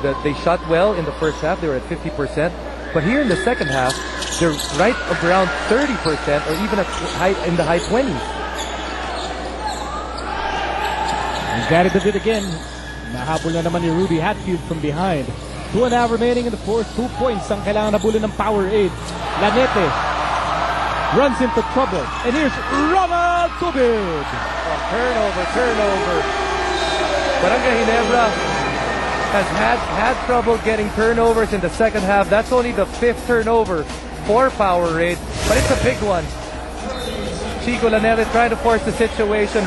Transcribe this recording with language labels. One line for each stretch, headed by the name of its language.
English: That they shot well in the first half. They were at 50%. But here in the second half, they're right around 30% or even in the high 20s. He's got it a bit again.
Filipino: Nahabol na naman ni Rudy Hatfield from behind.
English: 2.5 remaining in the fourth.
Filipino: 2 points ang kailangan nabulin ng Powerade.
English: Lanete runs into trouble. And here's Ronald Tubig. Turnover. Barangay Ginebra has had trouble getting turnovers in the second half. That's only the 5th turnover for Powerade, but it's a big one. Chico Lanete trying to force the situation.